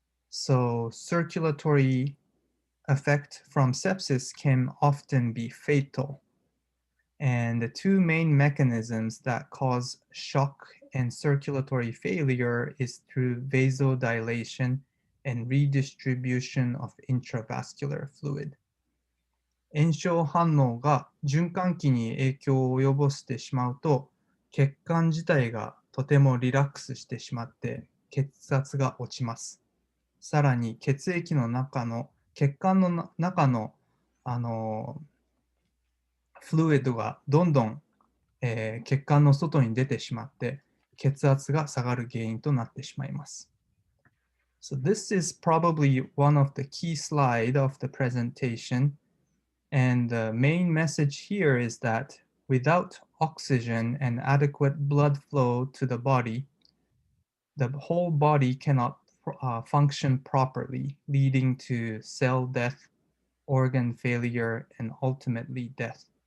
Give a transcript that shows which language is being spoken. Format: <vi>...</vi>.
<en>So circulatory effect from sepsis can often be fatal. And the two main mechanisms that cause shock and circulatory failure is through vasodilation and redistribution of intravascular fluid.</en> <ja>炎症反応が循環器に影響を及ぼしてしまうと、血管自体がとてもリラックスしてしまって血圧が落ちます。さらに血液の中の血管の中のフルイドがどんどん、血管の外に出てしまって血圧が下がる原因となってしまいます。</ja> <en>So this is probably one of the key slides of the presentation. And the main message here is that without oxygen and adequate blood flow to the body, the whole body cannot function properly, leading to cell death, organ failure, and ultimately death.</en>